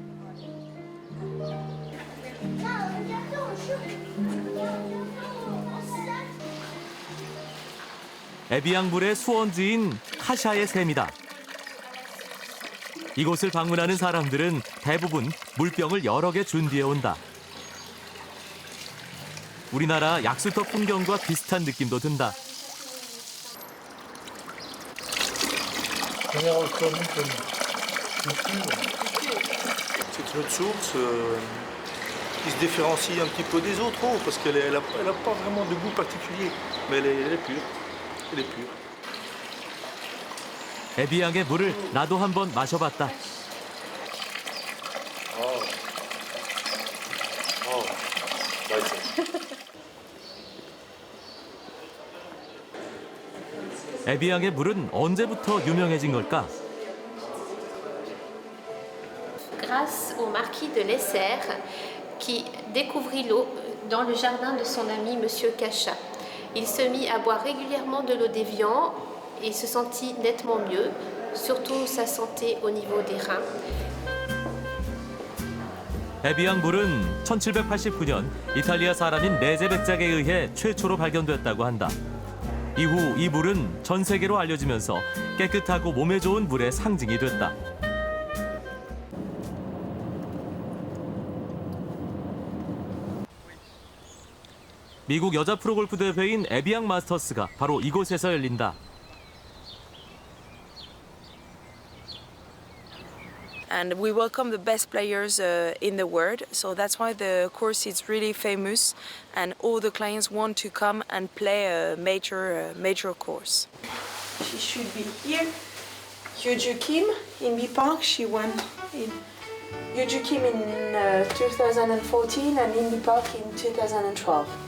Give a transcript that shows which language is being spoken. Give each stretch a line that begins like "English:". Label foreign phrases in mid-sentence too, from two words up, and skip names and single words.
Korean: 에비앙 물의 수원지인 카샤의 샘이다. 이곳을 방문하는 사람들은 대부분 물병을 여러 개 준비해 온다. 우리나라 약수터 풍경과 비슷한 느낌도 든다.
French: C'est une source qui se différencie un petit peu des autres eaux parce qu'elle n'a pas vraiment de goût particulier, mais elle est pure. Elle est pure.
Korean: 에비앙의 물을 나도 한번 마셔봤다. 에비앙의 물은 언제부터 유명해진 걸까?
French: Grâce au marquis de Lesser qui découvrit l'eau dans le jardin de son ami Monsieur Cachat. Il se mit à boire régulièrement de l'eau d'Évian et il se sentit nettement mieux, surtout sa santé au niveau des reins.
Korean: 에비앙 물은 1789년 이탈리아 사람인 레제 백작에 의해 최초로 발견됐다고 한다. 이후 이 물은 전 세계로 알려지면서 깨끗하고 몸에 좋은 물의 상징이 됐다. 미국 여자 프로골프 대회인 에비앙 마스터스가 바로 이곳에서 열린다.
English: And we welcome the best players in the world, so that's why the course is really famous, and all the clients want to come and play a major course. She should be here. Yeoju Kim in B Park. She won in Yeoju Kim in 2014 and in B Park in 2012.